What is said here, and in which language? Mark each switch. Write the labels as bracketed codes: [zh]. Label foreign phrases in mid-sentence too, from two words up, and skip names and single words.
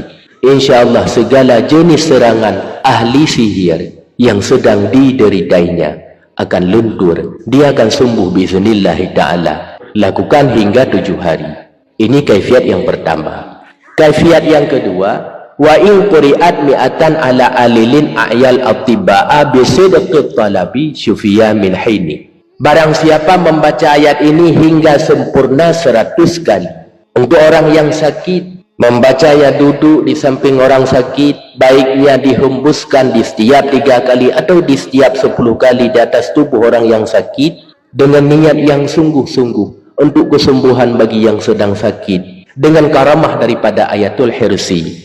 [ms] InsyaAllah segala jenis serangan ahli sihir yang sedang dideritainya akan luntur, dia akan sembuh [ar] بإذن الله تعالى. [ms] Lakukan hingga 7 hari. Ini kaifiat yang pertama. Kaifiat yang kedua, [ar] وإن قرئت مائة على عليل أعيا الأطباء بصدق الطلب شفي من حينه. [ms] Barang siapa membaca ayat ini hingga sempurna 100 kali, untuk orang yang sakit, membacanya duduk di samping orang sakit, baiknya dihembuskan di setiap 3 kali atau di setiap 10 kali di atas tubuh orang yang sakit, dengan niat yang sungguh-sungguh untuk kesembuhan bagi yang sedang sakit, dengan karamah daripada ayatul hirsi.